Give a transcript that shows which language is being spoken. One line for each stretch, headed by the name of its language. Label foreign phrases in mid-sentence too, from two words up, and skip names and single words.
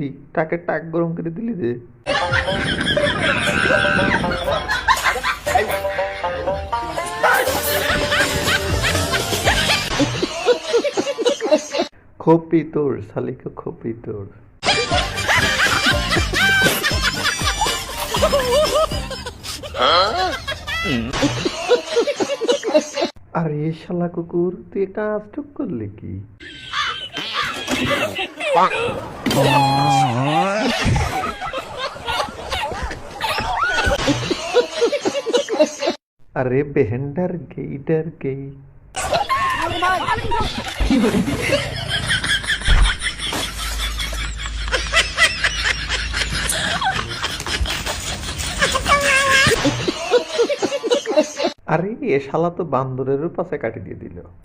Bangla: টাকের টাক গরম করে দিলি যে। খোপি তোর শালিকা, খোপি তোর। আরে শালা কুকুর, তুই এটা আজটুক করলি কি?
Hindi: अरे बहन डर गई, डर गई।
Bangla: আরে এ শালা তো বান্দরেরও পাশে কাটি দিয়ে দিল।